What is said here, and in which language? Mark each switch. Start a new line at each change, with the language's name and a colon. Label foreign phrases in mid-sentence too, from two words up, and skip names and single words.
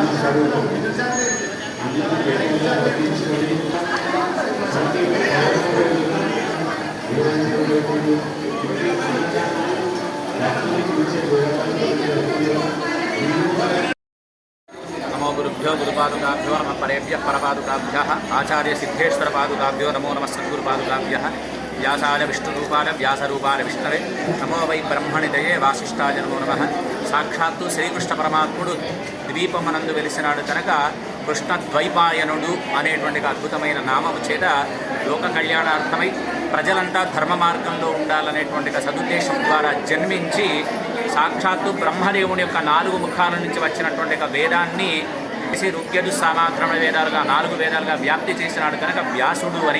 Sanskrit: नमो गुरुभ्यो गुरुपादुकाभ्यो नमः परेभ्यः परपादुकाभ्यः आचार्य सिद्धेश्वर पादुकाभ्यो नमो नमः सद्गुरुपादुकाभ्यः व्यासाय विष्णुरूपाय व्यासरूपाय विष्णवे नमो वै ब्रह्मणिदये वासिष्ठाय नमो नमः
Telugu: సాక్షాత్తు శ్రీకృష్ణ పరమాత్ముడు ద్వీపమనందు వెలిసినాడు కనుక కృష్ణ ద్వైపాయనుడు అనేటువంటి అద్భుతమైన నామము చేత లోక కళ్యాణార్థమై ప్రజలంతా ధర్మ మార్గంలో ఉండాలనేటువంటి సదుద్దేశం ద్వారా జన్మించి సాక్షాత్తు బ్రహ్మదేవుని యొక్క 4 ముఖాల నుంచి వచ్చినటువంటి వేదాన్ని ఋగ్యజు సామాధ్రమ వేదాలుగా 4 వేదాలుగా వ్యాప్తి చేసినాడు కనుక వ్యాసుడు అని.